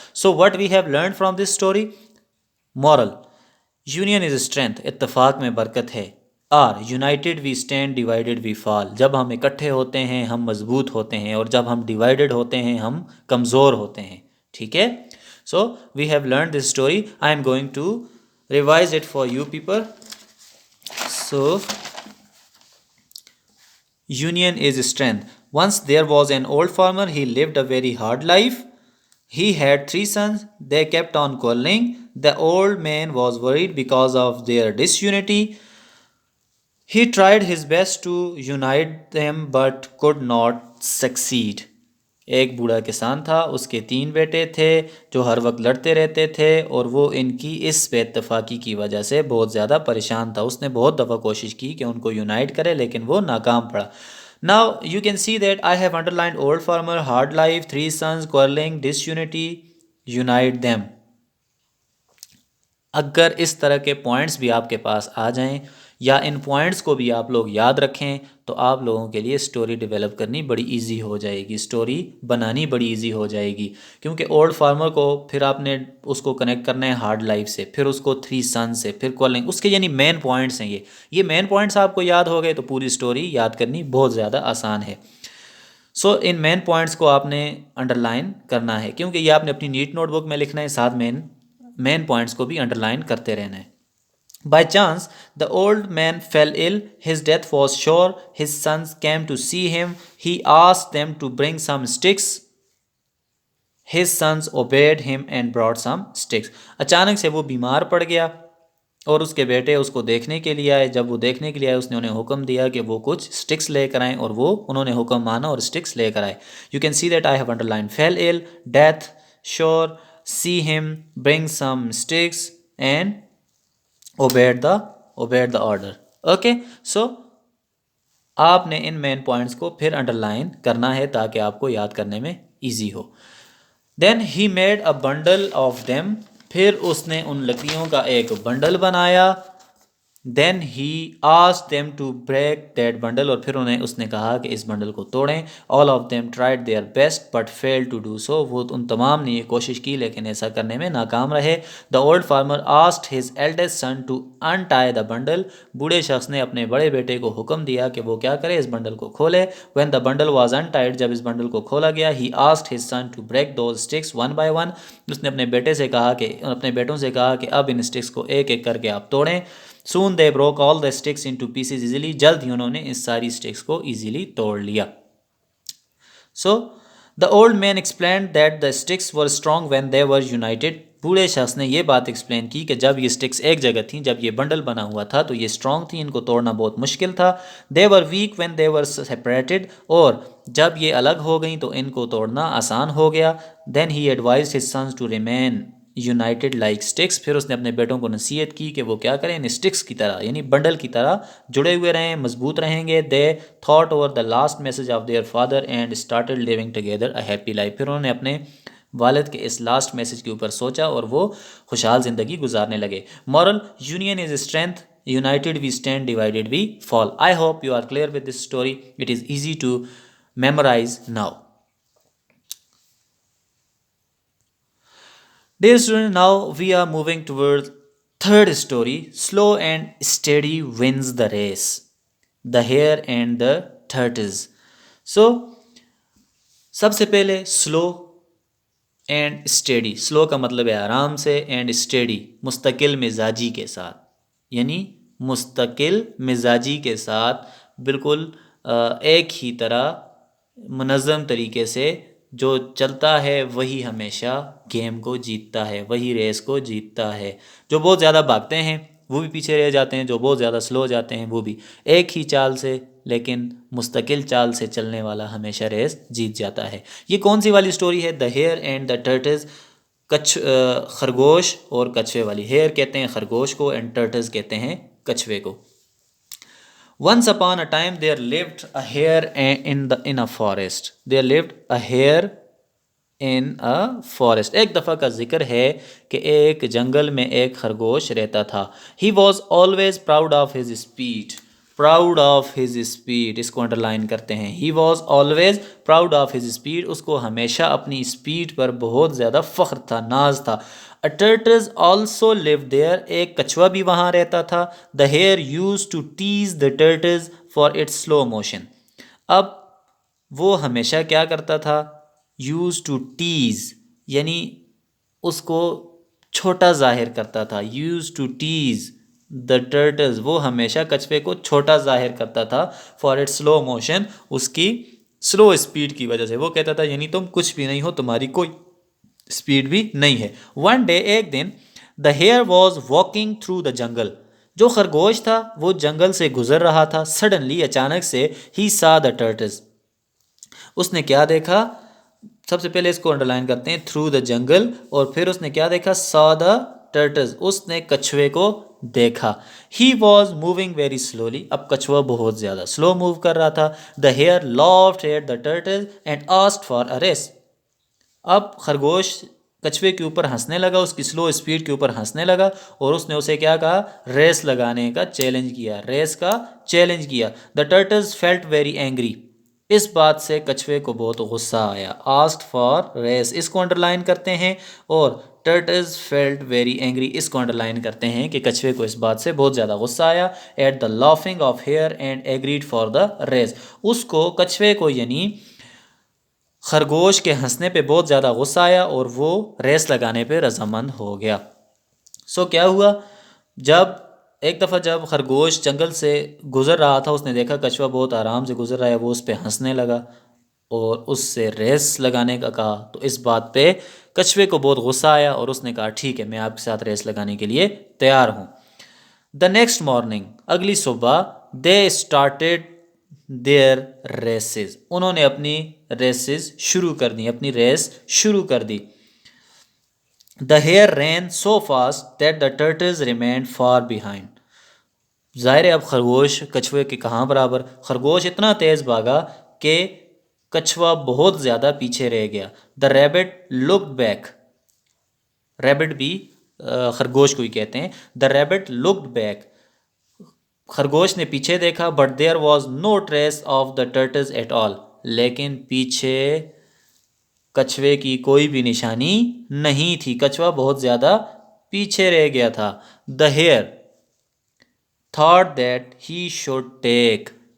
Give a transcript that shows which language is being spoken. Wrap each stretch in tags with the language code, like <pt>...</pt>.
<en>So what we have learn from this story. Moral, union is strength,</en> <ur>اتفاق میں برکت ہے.</ur> <en>or, united we stand, divided we fall,</en> <ur>جب ہم اکٹھے ہوتے ہیں ہم مضبوط ہوتے ہیں, اور جب ہم ڈیوائڈیڈ ہوتے ہیں ہم کمزور ہوتے ہیں. ٹھیک ہے.</ur> <en>So we have learn this story. I am going to revise it for you people. So union is strength. Once there was an old farmer. He lived a very hard life. He had 3 sons. They kept on quarreling. The old man was worried because of their disunity. He tried his best to unite them but could not succeed.</en> <ur>ایک بوڑھا کسان تھا, اس کے 3 بیٹے تھے جو ہر وقت لڑتے رہتے تھے, اور وہ ان کی اس بے اتفاقی کی وجہ سے بہت زیادہ پریشان تھا. اس نے بہت دفعہ کوشش کی کہ ان کو یونائٹ کرے لیکن وہ ناکام پڑا.</ur> <en>Now you can see that I have underlined old farmer, hard life, 3 sons, quarreling, disunity, unite them.</en> <ur>اگر اس طرح کے پوائنٹس بھی آپ کے پاس آ جائیں یا ان پوائنٹس کو بھی آپ لوگ یاد رکھیں تو آپ لوگوں کے لیے سٹوری ڈیولپ کرنی بڑی ایزی ہو جائے گی, سٹوری بنانی بڑی ایزی ہو جائے گی. کیونکہ اولڈ فارمر کو پھر آپ نے اس کو کنیکٹ کرنا ہے ہارڈ لائف سے, پھر اس کو 3 سن سے, پھر کالنگ, اس کے یعنی مین پوائنٹس ہیں یہ مین پوائنٹس آپ کو یاد ہو گئے تو پوری سٹوری یاد کرنی بہت زیادہ آسان ہے. سو ان مین پوائنٹس کو آپ نے انڈر لائن کرنا ہے, کیونکہ یہ آپ نے اپنی نیٹ نوٹ بک میں لکھنا ہے, ساتھ مین پوائنٹس کو بھی انڈر لائن کرتے رہنا ہے.</ur> <en>By chance, the old man fell ill. His death was sure. His sons came to see him. He asked them to bring some sticks. His sons obeyed him and brought some sticks.</en> <ur>اچانک سے وہ بیمار پڑ گیا اور اس کے بیٹے اس کو دیکھنے کے لیے آئے. جب وہ دیکھنے کے لیے آئے اس نے انہیں حکم دیا کہ وہ کچھ سٹکس لے کر آئیں, اور وہ انہوں نے حکم مانا اور سٹکس لے کر آئے.</ur> <en>You can see that I have underlined fell ill, death, sure, see him, bring some sticks and obeyed the order. Okay, so</en> <ur>آپ نے ان مین پوائنٹس کو پھر انڈر لائن کرنا ہے تاکہ آپ کو یاد کرنے میں easy ہو.</ur> <en>then he made a bundle of them,</en> <ur>پھر اس نے ان لکڑیوں کا ایک بنڈل بنایا.</ur> <en>then he asked them to break that bundle,</en> <ur>اور پھر اس نے کہا کہ اس بنڈل کو توڑیں.</ur> <en>all of them tried their best but fail to do so,</en> <ur>وہ ان تمام نے یہ کوشش کی لیکن ایسا کرنے میں ناکام رہے.</ur> <en>the old farmer asked his eldest son to untie the bundle,</en> <ur>بوڑھے شخص نے اپنے بڑے بیٹے کو حکم دیا کہ وہ کیا کرے, اس بنڈل کو کھولے.</ur> <en>when the bundle was untied,</en> <ur>جب اس بنڈل کو کھولا گیا,</ur> <en>he asked his son to break those sticks one by one,</en> <ur>اس نے اپنے بیٹوں سے کہا کہ اب ان اسٹکس کو ایک ایک کر کے آپ توڑیں.</ur> <en>Soon they broke all the sticks into pieces easily.</en> <ur>جلد ہی انہوں نے اس ساری sticks کو easily توڑ لیا.</ur> <en>So the old man explained that the sticks were strong when they were united.</en> <ur>بوڑھے شخص نے یہ بات ایکسپلین کی کہ جب یہ sticks ایک جگہ تھیں, جب یہ بنڈل بنا ہوا تھا تو یہ strong تھی, ان کو توڑنا بہت مشکل تھا.</ur> <en>They were weak when they were separated.</en> <ur>اور جب یہ الگ ہو گئیں تو ان کو توڑنا آسان ہو گیا.</ur> <en>Then he advised his sons to remain united like sticks,</en> <ur>پھر اس نے اپنے بیٹوں کو نصیحت کی کہ وہ کیا کریں, ان اسٹکس کی طرح یعنی بنڈل کی طرح جڑے ہوئے رہیں, مضبوط رہیں گے.</ur> <en>they thought over the last message of their father and started living together a happy life,</en> <ur>پھر انہوں نے اپنے والد کے اس لاسٹ میسج کے اوپر سوچا اور وہ خوشحال زندگی گزارنے لگے.</ur> <en>Moral, union is strength, united we stand, divided we fall. I hope you are clear with this story. It is easy to memorise now. Dear student, now we are moving towards third story. Slow and steady wins the race. The hare and the tortoise. So,</en> <ur>سب سے پہلے</ur> <en>slow and steady.</en> <ur>slow کا مطلب ہے آرام سے, and steady مستقل مزاجی کے ساتھ, یعنی مستقل مزاجی کے ساتھ بالکل ایک ہی طرح منظم طریقے سے جو چلتا ہے وہی ہمیشہ گیم کو جیتتا ہے, وہی ریس کو جیتتا ہے. جو بہت زیادہ بھاگتے ہیں وہ بھی پیچھے رہ جاتے ہیں, جو بہت زیادہ سلو جاتے ہیں وہ بھی. ایک ہی چال سے لیکن مستقل چال سے چلنے والا ہمیشہ ریس جیت جاتا ہے. یہ کون سی والی سٹوری ہے؟</ur> <en>the hare and the turtles,</en> <ur>خرگوش اور کچھوے والی. ہیئر کہتے ہیں خرگوش کو, اینڈ ٹرٹلز کہتے ہیں کچھوے کو.</ur> <en>Once upon a time there lived a hare in a forest. There lived a hare in a forest.</en> <ur>ایک دفعہ کا ذکر ہے کہ ایک جنگل میں ایک خرگوش رہتا تھا.</ur> <en>He was always proud of his speed. Proud of his speed,</en> <ur>اس کو انڈرلائن کرتے ہیں.</ur> <en>He was always proud of his speed.</en> <ur>اس کو ہمیشہ اپنی اسپیڈ پر بہت زیادہ فخر تھا, ناز تھا.</ur> <en>A tortoise also lived there.</en> <ur>ایک کچھوا بھی وہاں رہتا تھا.</ur> <en>The hare used to tease the tortoise for its slow motion.</en> <ur>اب وہ ہمیشہ کیا کرتا تھا؟</ur> <en>used to tease</en> <ur>یعنی اس کو چھوٹا ظاہر کرتا تھا.</ur> <en>used to tease the turtles,</en> <ur>وہ ہمیشہ کچھوے کو چھوٹا ظاہر کرتا تھا.</ur> <en>for it slow motion,</en> <ur>اس کی سلو اسپیڈ کی وجہ سے. وہ کہتا تھا یعنی تم کچھ بھی نہیں ہو, تمہاری کوئی اسپیڈ بھی نہیں ہے.</ur> <en>one day,</en> <ur>ایک دن,</ur> <en>The hare was walking through the jungle.</en> <ur>جو خرگوش تھا وہ جنگل سے گزر رہا تھا. سڈنلی, اچانک سے,</ur> <en>he saw the turtles,</en> <ur>اس نے کیا دیکھا؟ سب سے پہلے اس کو انڈرلائن کرتے ہیں,</ur> <en>through the jungle,</en> <ur>اور پھر اس نے کیا دیکھا؟</ur> <en>saw the turtles,</en> <ur>اس نے کچھوے کو دیکھا.</ur> <en>he was moving very slowly,</en> <ur>اب کچھوا بہت زیادہ سلو موو کر رہا تھا.</ur> <en>The hare laughed at the turtle and asked for a race.</en> <ur>اب خرگوش کچھوے کے اوپر ہنسنے لگا, اس کی سلو اسپیڈ کے اوپر ہنسنے لگا, اور اس نے اسے کیا کہا؟ ریس لگانے کا چیلنج کیا, ریس کا چیلنج کیا.</ur> <en>The turtles felt very angry.</en> <ur>اس بات سے کچھوے کو بہت غصہ آیا.</ur> <en>asked for race,</en> <ur>اس کو انڈرلائن کرتے ہیں, اور</ur> <en>turtles felt very angry,</en> <ur>اس کو انڈرلائن کرتے ہیں کہ کچھوے کو اس بات سے بہت زیادہ غصہ آیا.</ur> <en>At the laughing of hare and agreed for the race.</en> <ur>اس کو, کچھوے کو یعنی خرگوش کے ہنسنے پہ بہت زیادہ غصہ آیا, اور وہ ریس لگانے پہ رضامند ہو گیا. سو کیا ہوا؟ ایک دفعہ جب خرگوش جنگل سے گزر رہا تھا, اس نے دیکھا کچھوا بہت آرام سے گزر رہا ہے, وہ اس پہ ہنسنے لگا اور اس سے ریس لگانے کا کہا. تو اس بات پہ کچھوے کو بہت غصہ آیا, اور اس نے کہا ٹھیک ہے, میں آپ کے ساتھ ریس لگانے کے لیے تیار ہوں.</ur> <en>the next morning,</en> <ur>اگلی صبح,</ur> <en>they started their races,</en> <ur>انہوں نے اپنی ریسز شروع کر دی, اپنی ریس شروع کر دی.</ur> <en>The hare ran so fast that the turtles remained far behind.</en> <ur>ظاہر ہے اب خرگوش کچھوے کے کہاں برابر. خرگوش اتنا تیز بھاگا کہ کچھوا بہت زیادہ پیچھے رہ گیا.</ur> <en>The rabbit looked back.</en> <ur>Rabbit بھی خرگوش کو ہی کہتے ہیں.</ur> <en>The rabbit looked back.</en> <ur>خرگوش نے پیچھے دیکھا.</ur> <en>But there was no trace of the turtles at all.</en> <ur>لیکن پیچھے کچھوے کی کوئی بھی نشانی نہیں تھی. کچھوا بہت زیادہ پیچھے رہ گیا تھا.</ur> <en>The hare thought that he should take.</en>